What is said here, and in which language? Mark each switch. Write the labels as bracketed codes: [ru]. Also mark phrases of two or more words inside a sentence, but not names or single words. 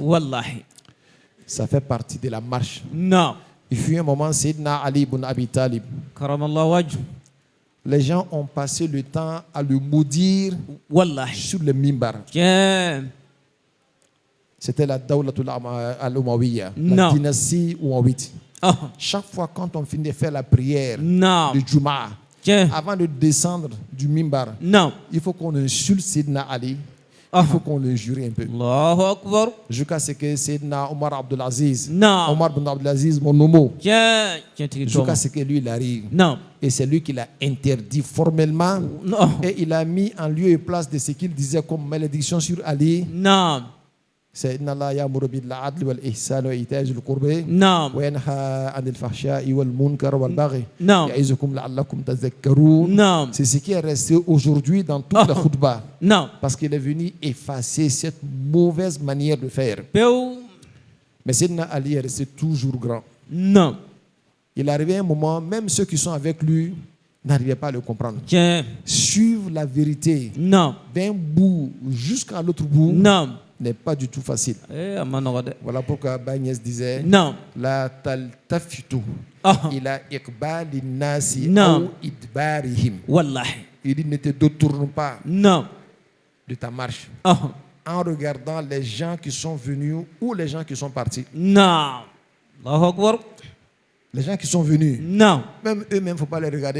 [fr] Ça fait partie de la marche. Il fut un moment, Sayyidina Ali ibn Abi Talib. Les gens ont passé le temps à le maudire sur le mimbar. C'était la [ar] الدولة الأموية, [fr] la dynastie Umayyite. Chaque fois quand on finit de faire la prière de Jumu'ah, avant de descendre du mimbar, il faut qu'on insulte Sayyidina Ali. Il faut qu'on le jure un peu. Jusqu'à ce que Sayyidina Omar Abdelaziz, Omar bin Abdelaziz, mon homo, jusqu'à ce que lui il arrive. Et c'est lui qui l'a interdit formellement. Et il a mis en lieu et place de ce qu'il disait comme malédiction sur Ali. [ar] سيدنا الله يأمر بالعدل والإحسان وإيتاء ذي القربى وينهى عن الفحشاء والمنكر والبغي يعظكم لعلكم تذكرون. [fr] C'est ce qui est resté aujourd'hui dans toute la khutbah. Parce qu'il est venu effacer cette mauvaise manière de faire. Mais Sayyidina Ali est resté toujours grand. Il arrivait un moment, même ceux qui sont avec lui n'arrivaient pas à le comprendre. Suivre la vérité d'un bout jusqu'à l'autre bout n'est pas du tout facile. Voilà pourquoi Bagnès disait [ar] لا تلتفت إلى إقبال الناس [fr] ou idbarihim. Il dit ne te détourne pas de ta marche en regardant les gens qui sont venus ou les gens qui sont partis. Les gens qui sont venus, même eux-mêmes, il ne faut pas les regarder.